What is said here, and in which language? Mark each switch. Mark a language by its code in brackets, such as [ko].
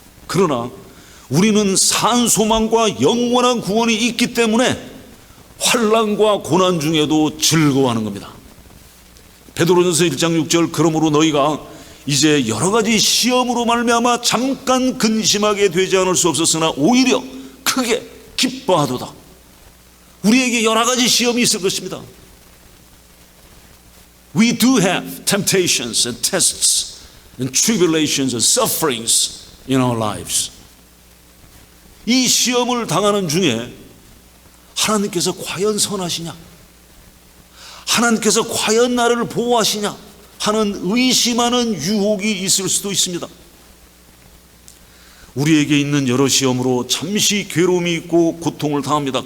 [ko] 그러나 우리는 산 소망과 영원한 구원이 있기 때문에 환난과 고난 중에도 즐거워하는 겁니다. 베드로전서 1장 6절, 그러므로 너희가 이제 여러 가지 시험으로 말미암아 잠깐 근심하게 되지 않을 수 없었으나 오히려 크게 기뻐하도다. 우리에게 여러 가지 시험이 있을 것입니다. [en] We do have temptations and tests and tribulations and sufferings in our lives. [ko] 이 시험을 당하는 중에 하나님께서 과연 선하시냐? 하나님께서 과연 나를 보호하시냐? 하는 의심하는 유혹이 있을 수도 있습니다. 우리에게 있는 여러 시험으로 잠시 괴로움이 있고 고통을 당합니다.